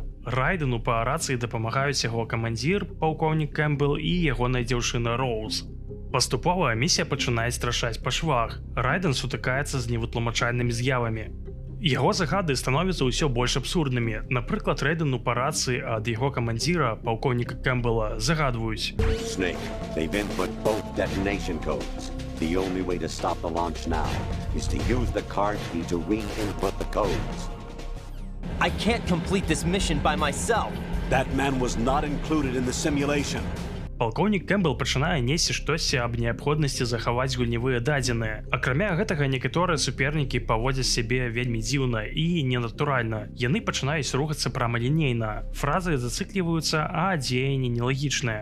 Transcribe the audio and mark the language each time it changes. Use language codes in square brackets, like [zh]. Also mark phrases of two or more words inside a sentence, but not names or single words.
[be] Райдену па рацыі дапамагаюць яго камандзір, палкоўнік Кэмпбелл і ягоная дзяўчына Роуз. Паступова місія пачынае страшаць па швах. Райден сутыкаецца з невытлумачальнымі з'явамі. Яго загады становяцца ўсё больш абсурднымі. Напрыклад, Райдену па рацыі ад яго камандзіра, палкоўніка Кэмпбелла, загадваюць: [en] Snake, they've input both detonation codes. The only way to stop the launch now is to use the card key to re-input the codes. I can't complete this mission by myself. That man was not included in the simulation. [be] Палкоўнік Кэмпбелл пачынае несці штосьці аб неабходнасці захаваць гульнявыя дадзеныя. Акрамя гэтага, некаторыя супернікі паводзяць сябе вельмі дзіўна і ненатуральна. Яны пачынаюць рухацца прамалінейна. Фразы зацыкліваюцца, а дзеянні нелагічныя.